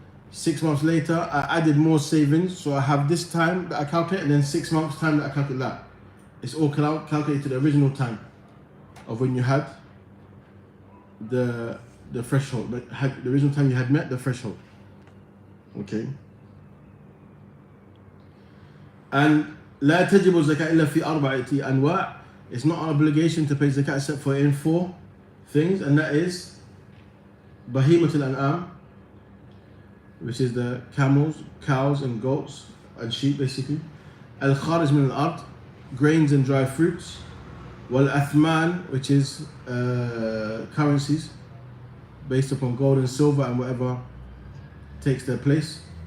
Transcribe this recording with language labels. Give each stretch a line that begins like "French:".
English: 6 months later, I added more savings, so I have this time that I calculate, and then 6 months time that I calculate that. It's all calculated to the original time of when you had the threshold, the original time you had met the threshold. Okay.
Arabic: And لا تجب الزكاة إلا في أربعة أنواع.
English: It's not an obligation to pay zakat except for in 4 things, and that is بهيمة الأنعام, which is the camels, cows and goats and sheep basically. Al-kharij min al-ard, grains and dry fruits. Wal-athman, which is currencies based upon gold and silver and whatever takes their place.